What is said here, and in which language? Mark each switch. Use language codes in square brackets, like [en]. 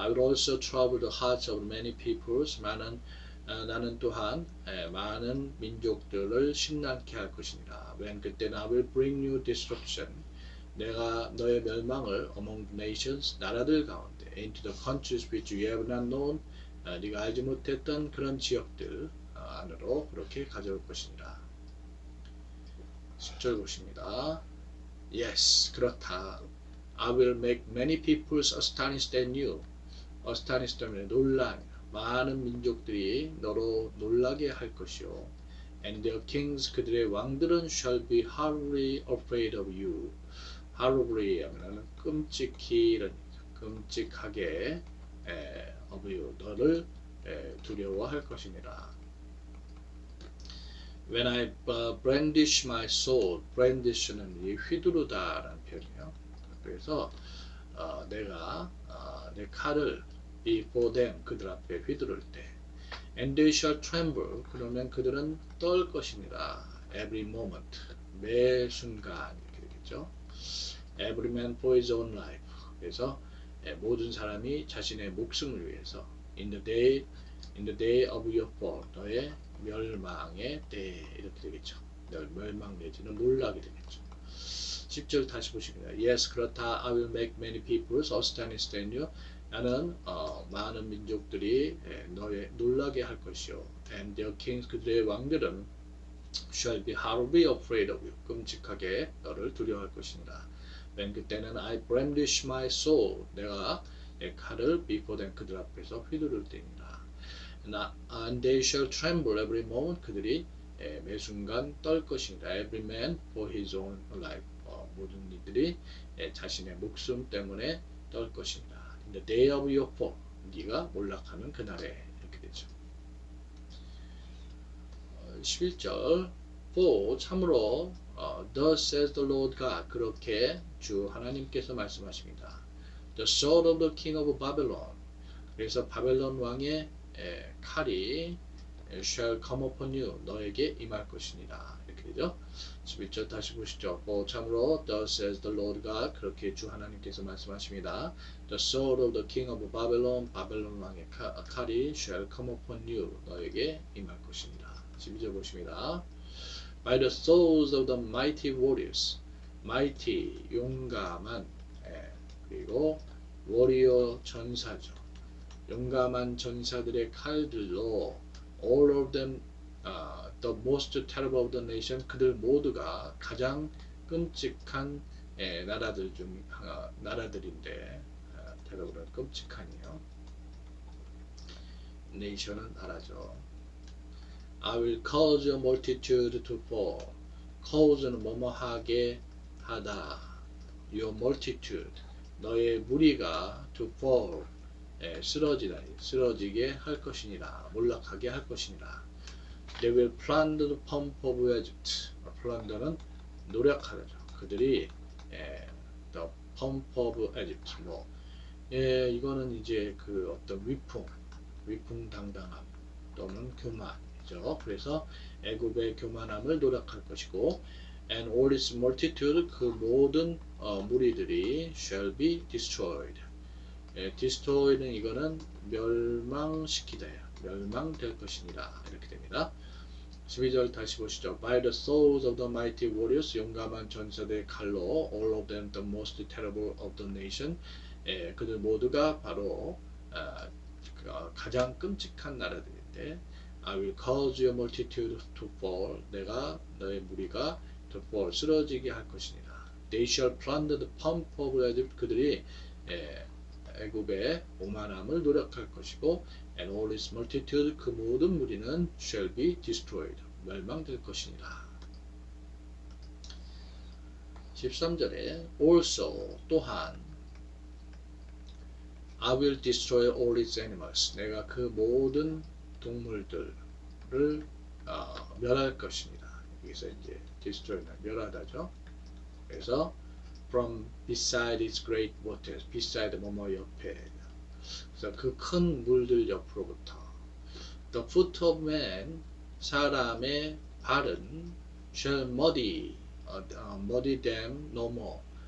[en] I will also trouble the hearts of many peoples. [ko] 나는 또한 많은 민족들을 심란케 할 것입니다. [en] when [ko] 그때는 [en] I will bring you destruction. [ko] 내가 너의 멸망을 [en] among the nations, [ko] 나라들 가운데, [en] into the countries which you have not known, [ko] 네가 알지 못했던 그런 지역들 안으로 그렇게 가져올 것입니다. 10절 보십니다. Yes, 그렇다. [en] I will make many peoples astonished at you. [ko] astonished 때문에 놀란, 많은 민족들이 너로 놀라게 할 것이요. [en] And their kings, [ko] 그들의 왕들은 [en] shall be horribly afraid of you. [ko] horribly 하면 끔찍히, 끔찍하게 [en] of you, [ko] 너를 두려워할 것이니라. [en] When I brandish my sword, brandish는 [ko] 휘두르다라는 표현이에요. 그래서 내가 내 칼을 [en] before them, [ko] 그들 앞에 휘두를 때, [en] and they shall tremble, [ko] 그러면 그들은 떨 것입니다. [en] every moment, [ko] 매 순간 이렇게 되겠죠. [en] every man for his own life, [ko] 그래서 모든 사람이 자신의 목숨을 위해서 [en] in the day of your fall, [ko] 너의 멸망의 때 이렇게 되겠죠. 멸망 내지는 놀라게 되겠죠. 10절 다시 보십니다. Yes, 그렇다. [en] I will make many peoples astonished at you. [ko] 나는 많은 민족들이 너의 놀라게 할 것이요. [en] And their kings, [ko] 그들의 왕들은 [en] shall be horribly afraid of you. [ko] 끔찍하게 너를 두려워할 것입니다. [en] when [ko] 그때는 [en] I brandish my sword. [ko] 내가 내 칼을 [en] before them, [ko] 그들 앞에서 휘두를 때입니다. [en] And they shall tremble every moment. [ko] 그들이 매 순간 떨 것입니다. [en] Every man for his own life. [ko] 모든 이들이 자신의 목숨 때문에 떨 것입니다. [en] In the day of your fall, [ko] 네가 몰락하는 그날에 이렇게 되죠. [en] 11절 For 참으로 Thus says the Lord God, [ko] 그렇게 주 하나님께서 말씀하십니다. [en] The sword of the king of Babylon, [ko] 그래서 바벨론 왕의 칼이 [en] shall come upon you, [ko] 너에게 임할 것이니라. 이렇게 되죠. 11절 다시 보시죠. 참으로 [en] Thus says the Lord God, [ko] 그렇게 주 하나님께서 말씀하십니다. [en] The sword of the king of Babylon, [ko] 바벨론 왕의 칼이 [en] shall come upon you, [ko] 너에게 임할 것입니다. 12절 보십니다. [en] By the swords of the mighty warriors, mighty 용감한, 그리고 warrior 전사죠. [ko] 용감한 전사들의 칼들로 [en] all of them, the most terrible of the nation, [ko] 그들 모두가 가장 끔찍한 나라들 중 나라들인데, terrible은 끔찍한이요. nation은 나라죠. [en] I will cause your multitude to fall. [ko] cause는 뭐뭐하게 하다. [en] your multitude, [ko] 너의 무리가 [en] to fall, [ko] 쓰러지게 할 것이니라. 몰락하게 할 것이니라. [en] They will plunder the pomp of Egypt. [ko] plunder는 노력하죠. 그들이 [en] the pomp of Egypt. [ko] 이거는 이제 그 어떤 위풍당당함 또는 교만이죠. 그래서 애굽의 교만함을 노력할 것이고, [en] and all its multitude, [ko] 그 모든 무리들이 [en] shall be destroyed. [ko] destroyed는 이거는 멸망시키다, 멸망될 것이니라 이렇게 됩니다. 12절 다시 보시죠. [en] By the swords of the mighty warriors, [ko] 용감한 전사들의 칼로, [en] all of them the most terrible of the nation. [ko] 그들 모두가 바로 가장 끔찍한 나라들인데, [en] I will cause your multitude to fall. [ko] 내가 너의 무리가 [en] to fall, [ko] 쓰러지게 할 것이니라. [en] They shall plunder the pomp of Egypt. [ko] 그들이 애굽의 오만함을 노력할 것이고, [en] and all its multitude, [ko] 그 모든 무리는 [en] shall be destroyed, [ko] 멸망될 것이니라. 13절에 [en] also, 또한 I will destroy all its animals. [ko] 내가 그 모든 동물들을 멸할 것입니다. 여기서 이제 destroy는 멸하다죠. [en] 그래서 from beside its great waters, beside 뭐뭐 옆에. [ko] 그래서 그 큰 물들 옆으로부터. [en] The foot of man, [ko] 사람의 발은 [en] shall muddy them no more.